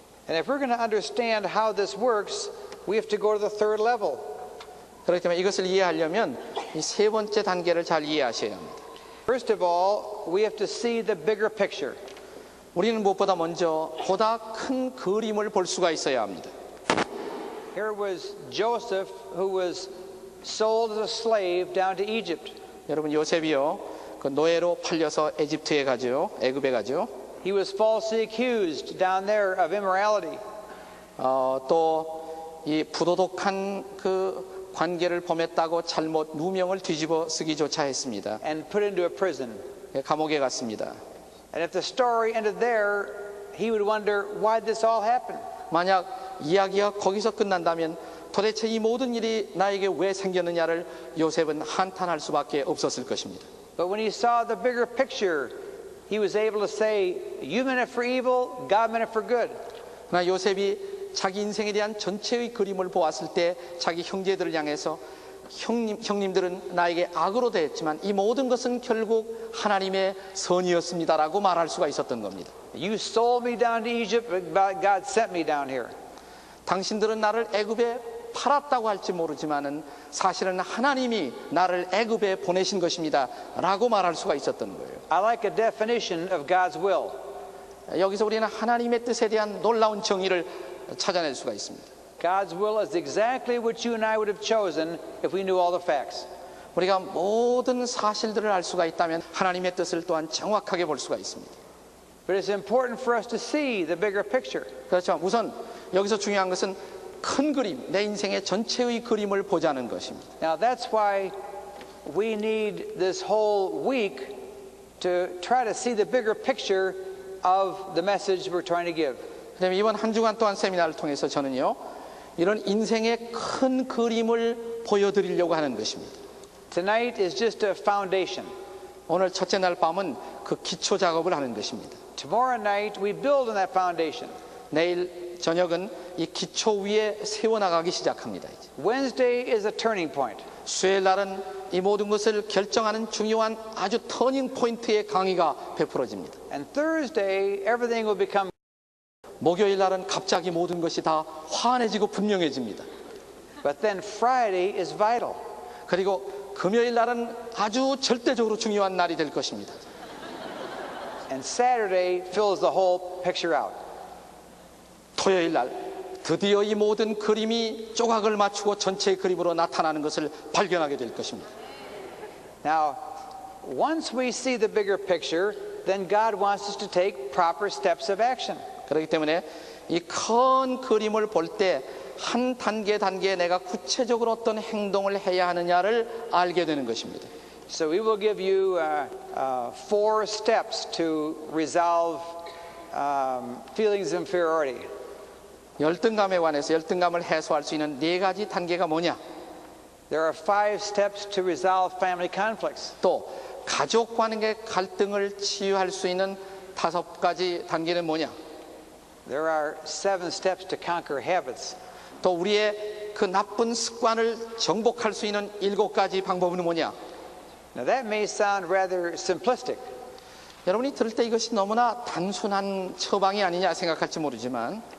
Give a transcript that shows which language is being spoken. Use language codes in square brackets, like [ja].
[en] And if we're going to understand how this works, we have to go to the third level. [ko] 그렇기 때문에 이것을 이해하려면 이 세 번째 단계를 잘 이해하셔야 합니다. [en] First of all, we have to see the bigger picture. [ko] 우리는 무엇보다 먼저 보다 큰 그림을 볼 수가 있어야 합니다. [en] Here was Joseph, who was sold as a slave down to Egypt. [ko] 여러분, 요셉이요, 그 노예로 팔려서 에집트에 가죠, 애굽에 가죠. [en] He was falsely accused down there of immorality. [ko] 또 이 부도덕한 그 관계를 범했다고 잘못 누명을 뒤집어 쓰기조차 했습니다. [en] And put into a prison. [ko] 감옥에 갔습니다. [en] And if the story ended there, he would wonder why this all happened. [ko] 만약 이야기가 거기서 끝난다면 도대체 이 모든 일이 나에게 왜 생겼느냐를 요셉은 한탄할 수밖에 없었을 것입니다. [en] But when he saw the bigger picture, he was able to say, you meant it for evil, God meant it for good. [ko] 그러나 요셉이 자기 인생에 대한 전체의 그림을 보았을 때 자기 형제들을 향해서 형님들은 나에게 악으로 대했지만 이 모든 것은 결국 하나님의 선이었습니다라고 말할 수가 있었던 겁니다. [en] You sold me down to Egypt, but God sent me down here. [ko] 당신들은 나를 애굽에 팔았다고 할지 모르지만은 사실은 하나님이 나를 애굽에 보내신 것입니다 라고 말할 수가 있었던 거예요. [en] I like a definition of God's will. [ko] 여기서 우리는 하나님의 뜻에 대한 놀라운 정의를 찾아낼 수가 있습니다. [en] God's will is exactly what you and I would have chosen if we knew all the facts. [ko] 우리가 모든 사실들을 알 수가 있다면 하나님의 뜻을 또한 정확하게 볼 수가 있습니다. [en] But it's important for us to see the bigger picture. [ko] 그렇죠. 우선 여기서 중요한 것은 큰 그림, 내 인생의 전체의 그림을 보자는 것입니다. [en] Now that's why we need this whole week to try to see the bigger picture of the message we're trying to give. [ko] 그다음에 이번 한 주간 동안 세미나를 통해서 저는요, 이런 인생의 큰 그림을 보여드리려고 하는 것입니다. [en] Tonight is just a foundation. [ko] 오늘 첫째 날 밤은 그 기초 작업을 하는 것입니다. [en] Tomorrow night we build on that foundation. [ko] 내일 저녁은 이 기초 위에 세워나가기 시작합니다. 이제. [en] Wednesday is a turning point. [ko] 수요일 날은 이 모든 것을 결정하는 중요한 아주 터닝 포인트의 강의가 베풀어집니다. [en] And Thursday everything will become. [ko] 목요일 날은 갑자기 모든 것이 다 환해지고 분명해집니다. [en] But then Friday is vital. [ko] 그리고 금요일 날은 아주 절대적으로 중요한 날이 될 것입니다. [en] And Saturday fills the whole picture out. [ko] 토요일 날 드디어 이 모든 그림이 조각을 맞추고 전체의 그림으로 나타나는 것을 발견하게 될 것입니다. [en] Now, once we see the bigger picture, then God wants us to take proper steps of action. [ko] 그렇기 때문에 이 큰 그림을 볼 때 한 단계 단계에 내가 구체적으로 어떤 행동을 해야 하느냐를 알게 되는 것입니다. [en] So we will give you 4 steps to resolve feelings of inferiority. [ko] 열등감에 관해서 열등감을 해소할 수 있는 4가지 단계가 뭐냐? [en] There are 5 steps to resolve family conflicts. [ko] 또 가족 관계 갈등을 치유할 수 있는 5가지 단계는 뭐냐? [en] There are 7 steps to conquer habits. [ko] 또 우리의 그 나쁜 습관을 정복할 수 있는 7가지 방법은 뭐냐? [en] Now that may sound rather simplistic, [ko] 여러분이 들을 때 이것이 너무나 단순한 처방이 아니냐 생각할지 모르지만